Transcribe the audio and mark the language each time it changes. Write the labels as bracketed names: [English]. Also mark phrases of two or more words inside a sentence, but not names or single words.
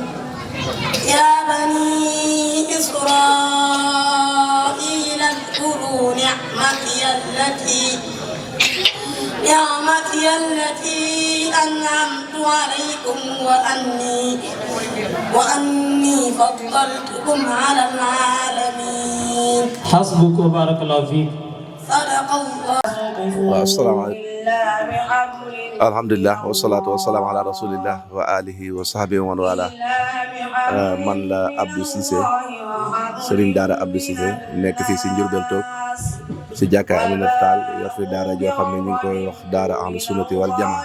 [Arabic] يا بني إسرائيل اذكروا نعمتي التي أنعمت عليكم وأني فضلتكم على العالمين. حسبك وبارك الله فيك. صدق الله. السلام عليكم. الحمد لله والصلاة والسلام على رسول الله وعلى آله وصحبه ومن والاه. [Wolof] Man la Abdou Cissé, Serigne Daara Abdou Cissé, nekk fii si Ndiourbel toog si jàkkaay Aminata Tall yor fi daara joo xam ne ñu ngi koy wax daara [Arabic] أهل السنة والجماعة.